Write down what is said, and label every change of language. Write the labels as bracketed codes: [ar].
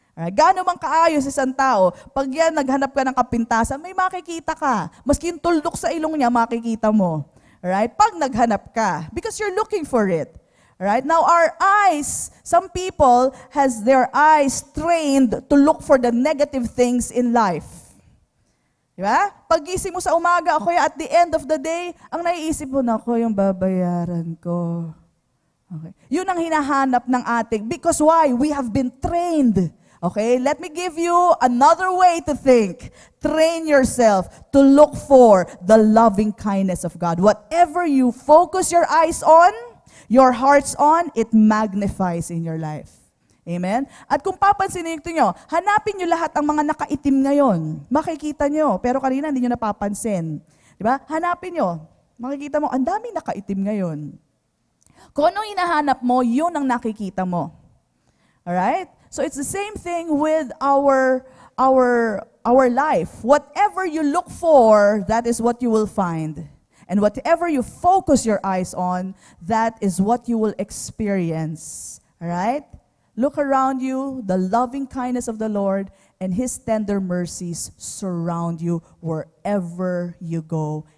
[tl] Gaano man kaayos isang tao, pag yan naghanap ka ng kapintasan, may makikita ka. Maski yung tuldok sa ilong niya, makikita mo. Alright? Pag naghanap ka, [en] because you're looking for it. Alright? Now, our eyes, some people has their eyes trained to look for the negative things in life. [tl] Diba? Pag-gising mo sa umaga, ako [en] at the end of the day, [tl] ang naiisip mo na ako yung babayaran ko. Okay. Yun ang hinahanap ng ating. [en] Because why? We have been trained. Okay? Let me give you another way to think. Train yourself to look for the loving kindness of God. Whatever you focus your eyes on, your hearts on, it magnifies in your life. Amen? [tl] At kung papansinin nyo, hanapin nyo lahat ang mga nakaitim ngayon. Makikita nyo, pero kanina hindi nyo napapansin. Diba? Hanapin nyo. Makikita mo, ang daming nakaitim ngayon. Kung anong hinahanap mo, yun ang nakikita mo. [en] Alright? So it's the same thing with our life. Whatever you look for, that is what you will find. And whatever you focus your eyes on, that is what you will experience. Alright? Look around you, the loving kindness of the Lord and His tender mercies surround you wherever you go.